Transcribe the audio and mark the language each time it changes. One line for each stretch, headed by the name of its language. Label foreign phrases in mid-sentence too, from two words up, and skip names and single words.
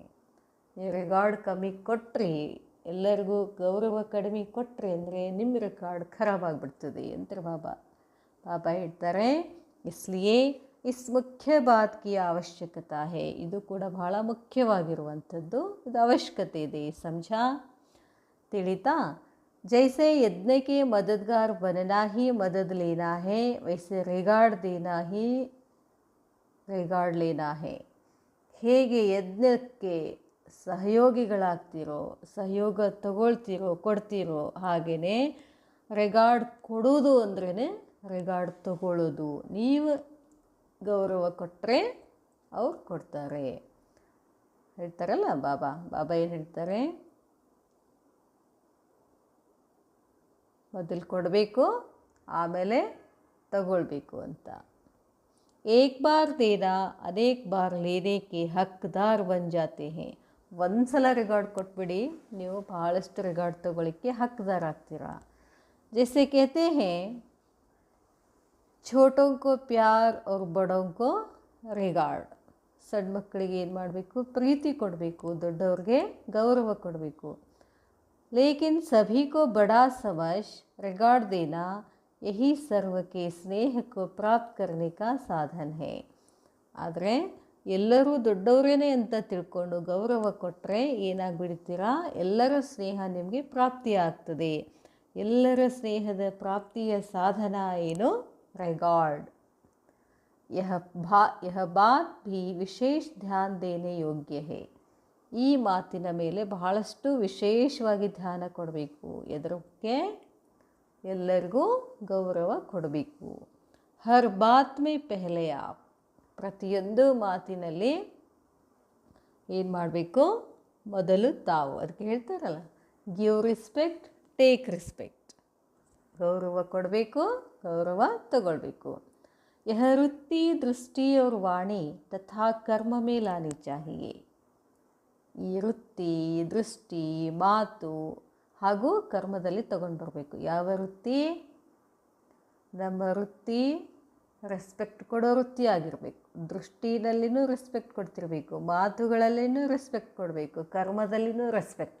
Kannada: ನೀವು ರಿಗಾರ್ಡ್ ಕಮ್ಮಿ ಕೊಟ್ರಿ, ಎಲ್ಲರಿಗೂ ಗೌರವ ಕಡಿಮೆ ಕೊಟ್ರಿ ಅಂದರೆ ನಿಮ್ಮ ರೆಕಾರ್ಡ್ ಖರಾಬಾಗ್ಬಿಡ್ತದೆ ಅಂತಾರೆ ಬಾಬಾ. ಬಾಬಾ ಹೇಳ್ತಾರೆ,
Hindi: इसलिए इस मुख्य बात की आवश्यकता है.
Kannada: ಇದು ಕೂಡ ಬಹಳ ಮುಖ್ಯವಾಗಿರುವಂಥದ್ದು, ಇದು ಅವಶ್ಯಕತೆ ಇದೆ. ಸಮझा? ತಿಳಿತಾ?
Hindi: जैसे यज्ञ के मददगार बनना ही मदद लेना है, वैसे रिगार्ड देना ही रिगार्ड लेना है.
Kannada: ಹೇಗೆ ಯಜ್ಞಕ್ಕೆ ಸಹಯೋಗಿಗಳಾಗ್ತಿರೋ, ಸಹಯೋಗ ತಗೊಳ್ತಿರೋ, ಕೊಡ್ತಿರೋ, ಹಾಗೆಯೇ ರಿಗಾರ್ಡ್ ಕೊಡೋದು ಅಂದ್ರೇ ರಿಗಾರ್ಡ್ ತಗೊಳ್ಳೋದು. ನೀವು ಗೌರವ ಕೊಟ್ಟರೆ ಅವ್ರು ಕೊಡ್ತಾರೆ ಹೇಳ್ತಾರಲ್ಲ ಬಾಬಾ. ಬಾಬಾ ಏನು ಹೇಳ್ತಾರೆ? ಮೊದಲು ಕೊಡಬೇಕು, ಆಮೇಲೆ ತಗೊಳ್ಬೇಕು ಅಂತ.
Hindi: एक बार देना अनेक बार लेने के हकदार बन जाते हैं.
Kannada: ಒಂದು ಸಲ ರಿಗಾರ್ಡ್ ಕೊಟ್ಬಿಡಿ, ನೀವು ಭಾಳಷ್ಟು ರಿಗಾರ್ಡ್ ತಗೊಳ್ಳಿಕ್ಕೆ ಹಕ್ದಾರ್ ಆಗ್ತೀರಾ.
Hindi: जैसे कहते हैं छोटों को प्यार और बड़ों को रिगार्ड.
Kannada: ಸಣ್ಣ ಮಕ್ಕಳಿಗೆ ಏನು ಮಾಡಬೇಕು? ಪ್ರೀತಿ ಕೊಡಬೇಕು, ದೊಡ್ಡವ್ರಿಗೆ ಗೌರವ ಕೊಡಬೇಕು.
Hindi: लेकिन सभी को बड़ा समझ रिगार्ड देना यही सर्व के स्नेह को प्राप्त करने का साधन है.
Kannada: ಆದರೆ ಎಲ್ಲರೂ ದೊಡ್ಡವರೇನೆ ಅಂತ ತಿಳ್ಕೊಂಡು ಗೌರವ ಕೊಟ್ಟರೆ ಏನಾಗ್ಬಿಡ್ತೀರಾ? ಎಲ್ಲರ ಸ್ನೇಹ ನಿಮಗೆ ಪ್ರಾಪ್ತಿಯಾಗ್ತದೆ. ಎಲ್ಲರ ಸ್ನೇಹದ ಪ್ರಾಪ್ತಿಯ ಸಾಧನ ಏನು?
Hindi: रिकॉर्ड. यह बात भी विशेष ध्यान देने योग्य है.
Kannada: ಈ ಮಾತಿನ ಮೇಲೆ ಬಹಳಷ್ಟು ವಿಶೇಷವಾಗಿ ಧ್ಯಾನ ಕೊಡಬೇಕು. ಎದರಕ್ಕೆ? ಎಲ್ಲರಿಗೂ ಗೌರವ ಕೊಡಬೇಕು.
Hindi: हर बात में पहले आप.
Kannada: ಪ್ರತಿಯೊಂದು ಮಾತಿನಲ್ಲಿ ಏನು ಮಾಡಬೇಕು? ಮೊದಲು ತಾವು. ಅದಕ್ಕೆ ಹೇಳ್ತಾರಲ್ಲ,
English: give respect, take respect.
Kannada: ಗೌರವ ಕೊಡಬೇಕು, ಗೌರವ ತಗೊಳ್ಬೇಕು.
Hindi: यह वृत्ति दृष्टि और वाणी तथा कर्म में लानी चाहिए.
Kannada: ಈ ವೃತ್ತಿ, ದೃಷ್ಟಿ, ಮಾತು ಹಾಗೂ ಕರ್ಮದಲ್ಲಿ ತಗೊಂಡು ಬರಬೇಕು. ಯಾವ ವೃತ್ತಿ? ನಮ್ಮ ವೃತ್ತಿ ರೆಸ್ಪೆಕ್ಟ್ ಕೊಡೋ ವೃತ್ತಿ ಆಗಿರಬೇಕು. ದೃಷ್ಟಿನಲ್ಲಿನೂ ರೆಸ್ಪೆಕ್ಟ್ ಕೊಡ್ತಿರಬೇಕು, ಮಾತುಗಳಲ್ಲಿನೂ ರೆಸ್ಪೆಕ್ಟ್ ಕೊಡಬೇಕು, ಕರ್ಮದಲ್ಲಿನೂ ರೆಸ್ಪೆಕ್ಟ್.